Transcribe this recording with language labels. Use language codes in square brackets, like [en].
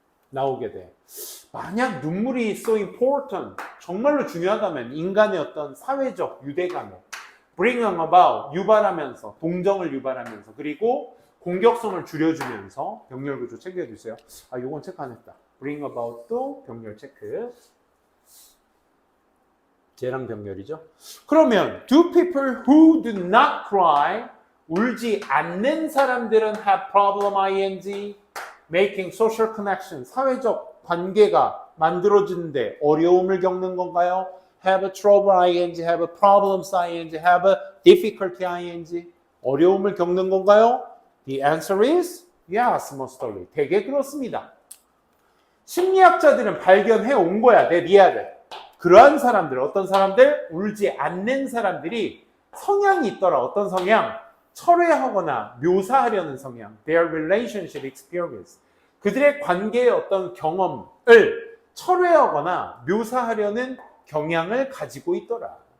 [ko] 나오게 돼. 만약 눈물이 [en] so important, [ko] 정말로 중요하다면 인간의 어떤 사회적 유대감에 [en] bring about, [ko] 유발하면서, 동정을 유발하면서, 그리고 공격성을 줄여주면서 병렬 구조 챙겨주세요. 아, 요건 체크 안 했다. bring about도 병렬 체크. 쟤랑 병렬이죠. 그러면 [en] do people who do not cry, [ko] 울지 않는 사람들은 [en] have problem ing, making social connection, [ko] 사회적 관계가 만들어지는데 어려움을 겪는 건가요? [en] have trouble ing, have problems ing, have difficulty ing, [ko] 어려움을 겪는 건가요? [en] The answer is yes, mostly. [ko] 되게 그렇습니다. 심리학자들은 발견해 온 거야, 내 미아들. 그러한 사람들, 어떤 사람들? 울지 않는 사람들이 성향이 있더라. 어떤 성향? 철회하거나 묘사하려는 성향, [en] their relationship experience. [ko] 그들의 관계의 어떤 경험을 철회하거나 묘사하려는 경향을 가지고 있더라.